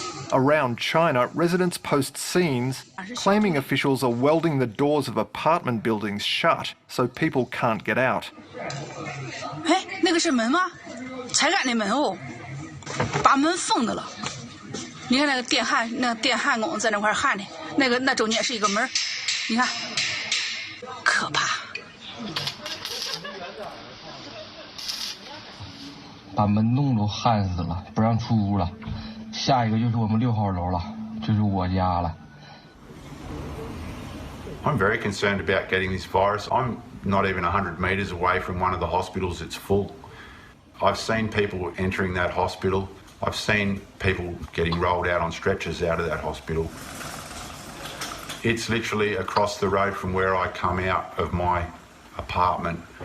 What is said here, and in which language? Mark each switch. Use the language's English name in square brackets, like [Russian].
[English] Around China, residents post scenes claiming officials are welding the doors of apartment buildings shut so people can't get out. [Chinese] 哎，那个是门吗？才敢那门哦，把门封的了。你看那个电焊工在那块焊的，那中间是一个门，你看，可怕。把门弄都焊死了，不让出屋了。下一个就是我们6号楼了，就是我家了。 [English] I'm very concerned about getting this virus. I'm not even 100 metres away from one of the hospitals that's full. I've seen people entering that hospital. I've seen people getting rolled out on stretchers out of that hospital. It's literally across the road from where I come out of my apartment.